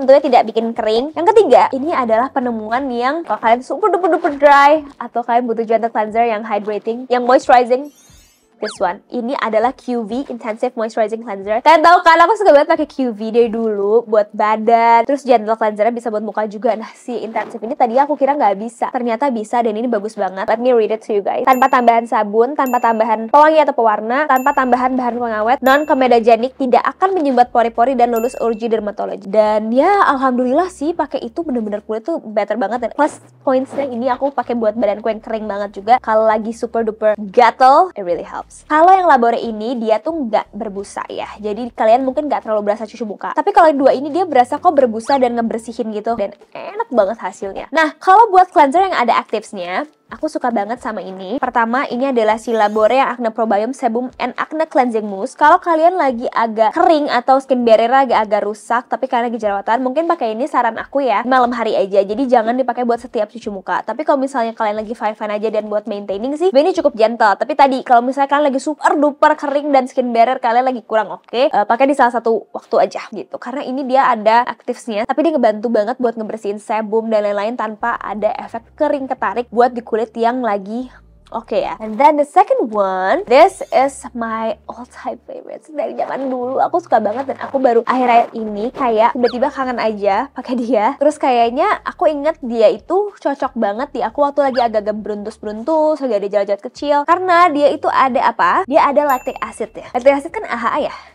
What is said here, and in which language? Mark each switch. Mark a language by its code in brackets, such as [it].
[id] Tentunya tidak bikin kering. Yang ketiga, ini adalah penemuan yang kalau kalian super duper dry atau kalian butuh gentle cleanser yang hydrating, yang moisturizing, [en] this one. [id] Ini adalah QV Intensive Moisturizing Cleanser. Kalian tahu kan aku suka banget pakai QV dari dulu buat badan. Terus gentle cleanser bisa buat muka juga. Nah, si Intensive ini tadi aku kira nggak bisa, ternyata bisa, dan ini bagus banget. [en] Let me read it to you guys. [id] Tanpa tambahan sabun, tanpa tambahan pewangi atau pewarna, tanpa tambahan bahan pengawet, non comedogenic, tidak akan menyumbat pori-pori dan lulus urgi dermatologi. Dan ya alhamdulillah sih pakai itu bener-bener kulit tuh better banget. Dan plus pointsnya ini aku pakai buat badanku yang kering banget juga. Kalau lagi super duper gatel, [en] it really helps. [id] Kalau yang Labore ini dia tuh nggak berbusa ya, jadi kalian mungkin nggak terlalu berasa cuci muka. Tapi kalau yang dua ini dia berasa kok berbusa dan ngebersihin gitu, dan enak banget hasilnya. Nah, kalau buat cleanser yang ada actives-nya, aku suka banget sama ini. Pertama, ini adalah si Labore yang Acne Probiome Sebum and Acne Cleansing Mousse. Kalau kalian lagi agak kering atau skin barrier agak rusak, tapi kalian lagi jerawatan, mungkin pakai ini saran aku ya, malam hari aja. Jadi jangan dipakai buat setiap cuci muka. Tapi kalau misalnya kalian lagi fine-fine aja dan buat maintaining sih, ini cukup gentle. Tapi tadi, kalau misalnya kalian lagi super duper kering dan skin barrier kalian lagi kurang oke, pakai di salah satu waktu aja gitu. Karena ini dia ada actives-nya, tapi dia ngebantu banget buat ngebersihin sebum dan lain-lain tanpa ada efek kering ketarik buat di kulit yang lagi oke ya. [en] And then the second one, this is my all-time favorite. [id] Dari zaman dulu aku suka banget, dan aku baru akhir-akhir ini kayak tiba-tiba kangen aja pakai dia. Terus kayaknya aku inget dia itu cocok banget di aku waktu lagi agak-agak beruntus-beruntus, lagi ada jerawat-jerawat kecil. Karena dia itu ada apa? Dia ada lactic acid ya. Lactic acid kan AHA ya.